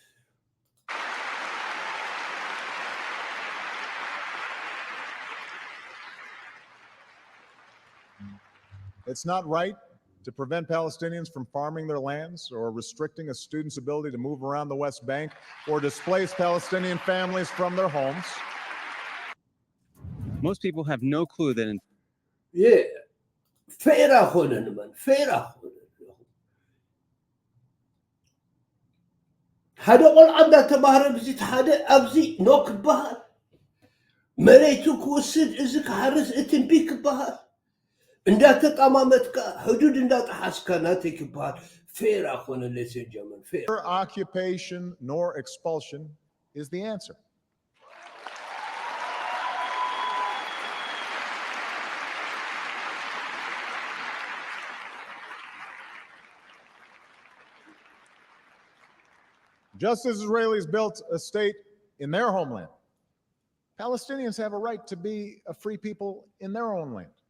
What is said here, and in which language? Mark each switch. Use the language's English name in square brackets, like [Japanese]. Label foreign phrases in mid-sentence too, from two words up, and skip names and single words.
[English] It's not right to prevent Palestinians from farming their lands or restricting a student's ability to move around the West Bank or displace Palestinian families from their homes. Most people have no clue that Yeah. Fair ahonen man, fair ahonen. [Tigrinya] ሓደ ቆልዓ እንዳተባህረ ብዚ ሓደ ኣብዚ ኖ ክበሃል መሬቱ ክወስድ እዚ ክሓርስ እቲ እምቢ ክበሃል እንዳተጣማመጥካ ሕዱድ እንዳጠሓስካ ናተይ ክበሃል ፌር ኣኾነ [English] ladies and gentlemen, fair. Neither occupation nor expulsion is the answer. Just as Israelis built a state in their homeland, Palestinians have a right to be a free people in their own land.